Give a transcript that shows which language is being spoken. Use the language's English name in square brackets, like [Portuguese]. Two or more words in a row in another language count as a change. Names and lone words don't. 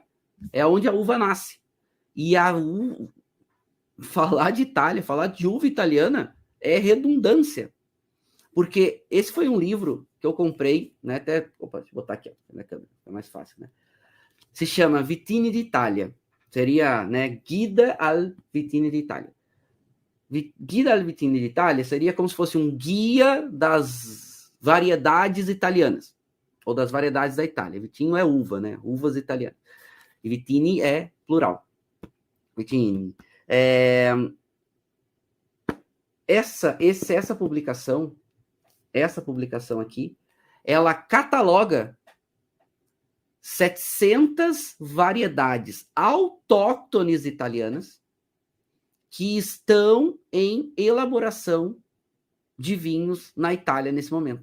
[Portuguese] É onde a uva nasce. E falar de Itália, falar de uva italiana é redundância. Porque esse foi um livro que eu comprei, né? Até, opa, deixa eu botar aqui, ó, na câmera, é mais fácil, né? Se chama Vitigni d'Italia. Seria, né, Guida al Vitigni d'Italia. Guida al Vitigni d'Italia seria como se fosse um guia das variedades italianas, ou das variedades da Itália. Vitinho é uva, né? Uvas italianas. E Vitigni é plural. Vitigni. Essa publicação aqui, ela cataloga 700 variedades autóctones italianas que estão em elaboração de vinhos na Itália nesse momento.